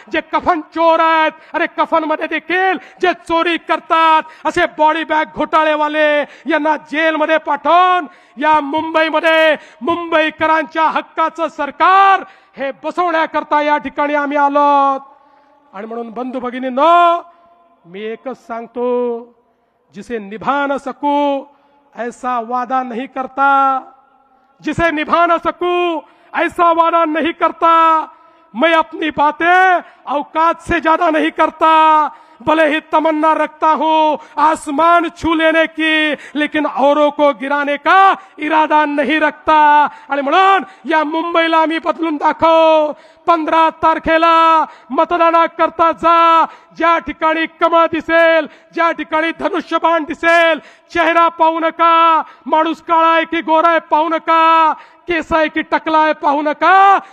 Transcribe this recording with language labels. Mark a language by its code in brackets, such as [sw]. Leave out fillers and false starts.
[mr] जे कफन चोर आहेत, अरे कफनमध्ये देखील जे चोरी करतात, असे बॉडी बॅग घोटाळेवाले यांना जेलमध्ये पाठवून या मुंबईमध्ये मुंबईकरांच्या हक्काचं सरकार हे बसवण्याकरता या ठिकाणी आम्ही आलो. आणि म्हणून बंधू भगिनींनो, मी एकच सांगतो, [hi] जिसे निभा न सकूं ऐसा वादा नहीं करता, जिसे निभा न सकूं ऐसा वादा नहीं करता. मैं अपनी बातें औकात से ज्यादा नहीं करता, भले ही तमन्ना रखता हूं आसमान छू लेने की, लेकिन औरों को गिराने का इरादा नहीं रखता. [mr] आणि म्हणून या मुंबईला आम्ही बदलून दाखव. 15 तारखेला मतदानाकरता जा. ज्या ठिकाणी कमळ दिसेल, ज्या ठिकाणी धनुष्यबाण दिसेल, चेहरा पाहू नका, माणूस काळा आहे की गोरा आहे पाहू नका, केस आहे की टकला आहे पाहू नका.